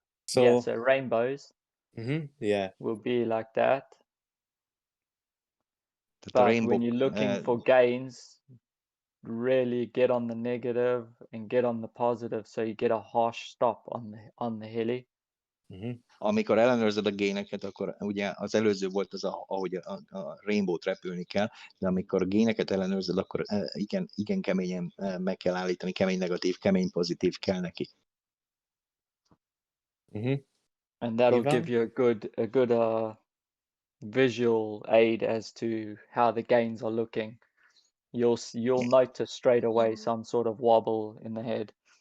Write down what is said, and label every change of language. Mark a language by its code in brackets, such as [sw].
[en] So rainbows will be like that. But when you're looking for gains, really get on the negative and get on the positive, so you get a harsh stop on the heli. [hu] Amikor ellenőrzöd a gaineket, akkor ugye az előző volt az, ahogy a rainbow-t repülni kell, de amikor a gaineket ellenőrzöd, akkor igen keményen meg kell állítani, kemény negatív, kemény pozitív kell neki. [en] And that'll Ivan? give you a good visual aid as to how the gains are looking. You'll notice straight away some sort of wobble in the head.